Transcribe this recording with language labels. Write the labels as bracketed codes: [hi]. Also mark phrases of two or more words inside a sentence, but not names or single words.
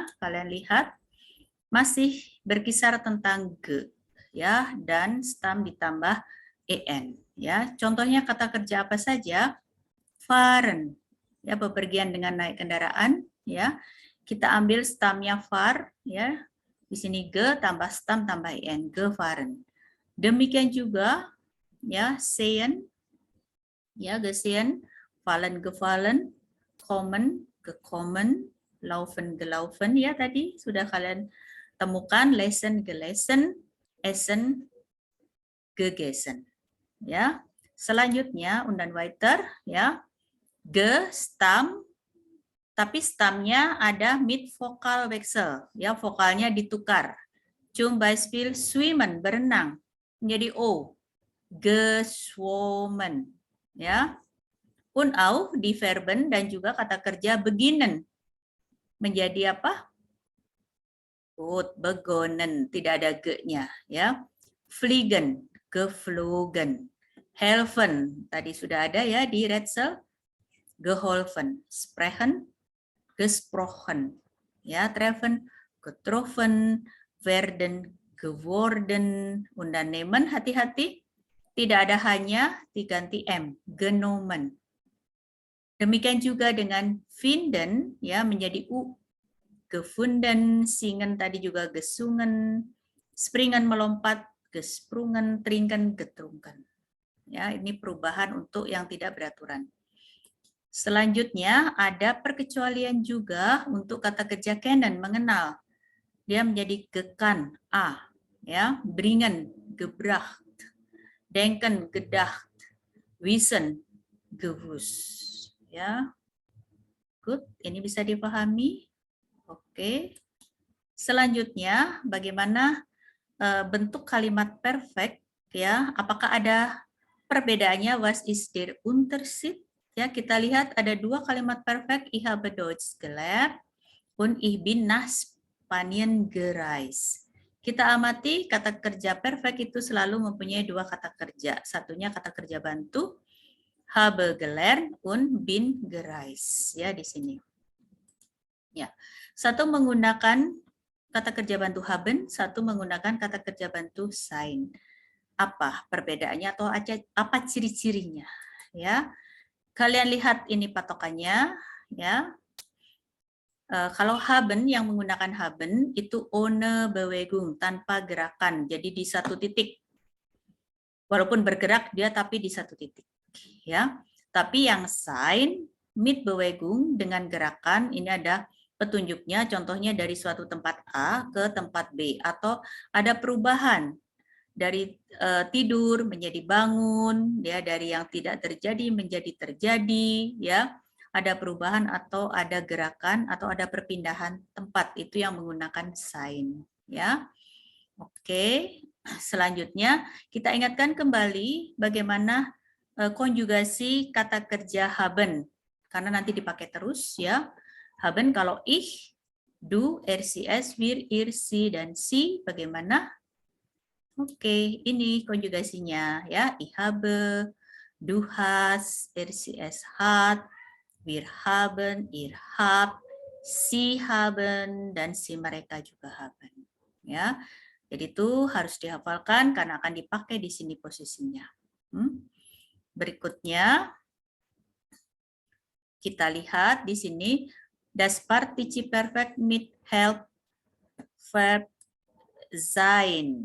[id] Kalian lihat, masih berkisar tentang ge, ya, dan stam ditambah en, ya. Contohnya kata kerja apa saja? Fahren, ya, bepergian dengan naik kendaraan, ya. Kita ambil stamnya far, ya. Di sini ge tambah stam tambah en, gefahren. Demikian juga, ya, [de] sehen, ya, gesehen, fallen, gefallen, kommen, gekommen, laufen, gelaufen, [id] ya, tadi sudah kalian temukan, [de] lesen, gelesen, essen, gegessen, [id] ya. Selanjutnya, [de] und dann weiter, [id] ya, ge, stam, tapi stamnya ada [de] mit vokal wechsel, [id] ya, vokalnya ditukar. [de] Zum Beispiel schwimmen, [id] berenang, menjadi O, geschwommen, ya. [de] Und auch die Verben [id] dan juga kata kerja beginnen menjadi apa? [de] Gut, begonnen, [id] tidak ada ge-nya ya. [de] Fliegen, geflogen. Helfen, [id] tadi sudah ada ya di Rätsel. [de] Geholfen, sprechen, gesprochen. Ya, treffen, getroffen, werden, geworden, unternehmen, [id] hati-hati. Tidak ada hanya, diganti M, genommen. Demikian juga dengan finden, ya menjadi U. [de] Gefunden, singen [id] tadi juga [de] gesungen, springen melompat, gesprungen, trinken, getrunken. [id] Ya, ini perubahan untuk yang tidak beraturan. Selanjutnya ada perkecualian juga untuk kata kerja kennen, mengenal. Dia menjadi gekan, A, ya, [de] bringen, gebracht, denken, gedacht, wissen, gewusst, [id] ya. Good, ini bisa dipahami. Oke. Selanjutnya, bagaimana bentuk kalimat perfect, ya? Apakah ada perbedaannya? [de] Was ist der Unterschied? [id] Ya, kita lihat ada dua kalimat perfect. [de] Ich habe Deutsch gelernt und ich bin nach Spanien gereist. [id] Kita amati kata kerja perfect itu selalu mempunyai dua kata kerja. Satunya kata kerja bantu, [de] habe gelernt und bin gereist. [id] Ya, di sini. Ya, satu menggunakan kata kerja bantu haben, satu menggunakan kata kerja bantu sein. Apa perbedaannya atau apa ciri-cirinya? Ya, kalian lihat ini patokannya. Ya, kalau haben yang menggunakan haben itu [de] ohne Bewegung, [id] tanpa gerakan, jadi di satu titik. Walaupun bergerak dia tapi di satu titik. Ya, tapi yang [de] sein mit Bewegung [id] dengan gerakan ini ada petunjuknya, contohnya dari suatu tempat A ke tempat B, atau ada perubahan dari tidur menjadi bangun, ya, dari yang tidak terjadi menjadi terjadi, ya, ada perubahan atau ada gerakan atau ada perpindahan tempat, itu yang menggunakan sein, ya. Oke, selanjutnya kita ingatkan kembali bagaimana konjugasi kata kerja haben, karena nanti dipakai terus, ya. [de] Haben kalau ich, du, RCS, wir, ihr, sie, [id] dan sie, bagaimana? Oke, ini konjugasinya ya. [de] Ich habe, du hast, RCS hat, wir haben, ihr habt, sie haben, [id] dan si mereka juga haben. Ya, jadi itu harus dihafalkan karena akan dipakai di sini posisinya. Berikutnya kita lihat di sini. [de] Das Partizip Perfekt mit [en] Help Verb [de] sein.